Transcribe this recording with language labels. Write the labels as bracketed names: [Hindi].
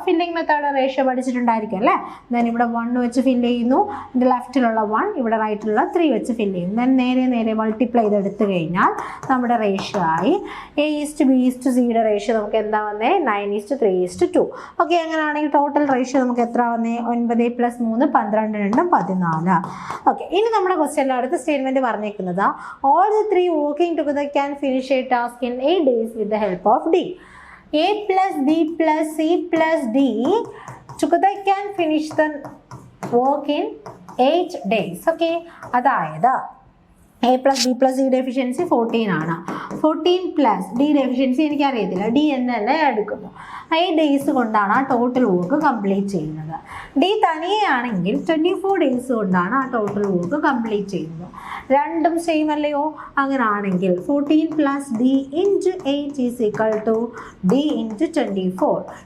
[Malayalam] Filling method ratio പഠിച്ചിട്ടുണ്ടായിരിക്കും അല്ലേ. Then ഇവിടെ 1 വെച്ച് ഫില്ല് ചെയ്യുന്നു, ഇതിൻ്റെ ലെഫ്റ്റിലുള്ള 1, ഇവിടെ റൈറ്റിലുള്ള 3 വെച്ച് ഫില്ല് ചെയ്യും. ദെൻ നേരെ മൾട്ടിപ്ലൈ ചെയ്തെടുത്ത് കഴിഞ്ഞാൽ നമ്മുടെ റേഷ്യോ ആയി. A:B:C റേഷ്യോ നമുക്ക് എന്താ വന്നേ? 9:3:2. ഓക്കെ, അങ്ങനെയാണെങ്കിൽ ടോട്ടൽ റേഷ്യോ നമുക്ക് എത്ര വന്നേ? 9 + 3 12 2 14. ഓക്കെ, ഇനി നമ്മുടെ ക്വസ്റ്റ്യനിൽ അടുത്ത സ്റ്റേറ്റ്മെന്റ് പറഞ്ഞേക്കുന്നത് [English] all the three working together can finish a task in 8 days with the help of D. A plus B plus C plus D together can finish the work in 8 days. [Malayalam] Okay, അതായത് A plus B plus C efficiency 14 ആണ്. 14 plus ഡിയുടെ efficiency എനിക്കറിയത്തില്ല, D എന്ന് തന്നെ എടുക്കുന്നു. 8 days കൊണ്ടാണ് ആ total work complete ചെയ്യുന്നത്. ഡി തനിയാണെങ്കിൽ 24 ഡേയ്സ് കൊണ്ടാണ് ആ ടോട്ടൽ വർക്ക് കംപ്ലീറ്റ് ചെയ്യുന്നത്. രണ്ടും സെയിം അല്ലയോ? അങ്ങനെ ആണെങ്കിൽ 14 plus D into 8 is equal to D into 24.